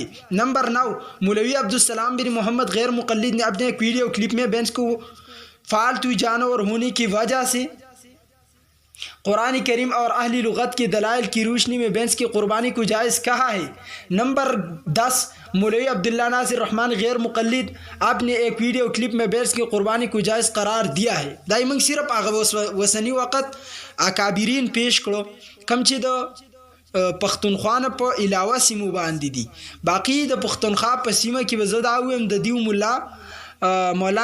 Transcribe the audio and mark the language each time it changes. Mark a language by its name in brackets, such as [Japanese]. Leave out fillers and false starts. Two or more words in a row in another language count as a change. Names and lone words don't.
[Urdu] نمبر 9 مولوی عبدالسلام بن محمد غیر مقلد نے اپنے ایک ویڈیو کلپ میں بینس کو فالتو جانور ہونے کی وجہ سے قرآن کریم اور اہل لغت کے دلائل کی روشنی میں بینس کی قربانی کو جائز کہا ہے. نمبر 10 مولوی عبداللہ ناصر رحمان غیر مقلد آپ نے ایک ویڈیو کلپ میں بینس کی قربانی کو جائز قرار دیا ہے. [Pashto] دای موږ صرف هغه وسنی وخت اکابرین پیش کړو کم چې د پښتونخوا نه په علاوه سیمو باندې دي، باقي د پښتونخوا په سیمه کې به زه دا وایم د دیو مولا مولانا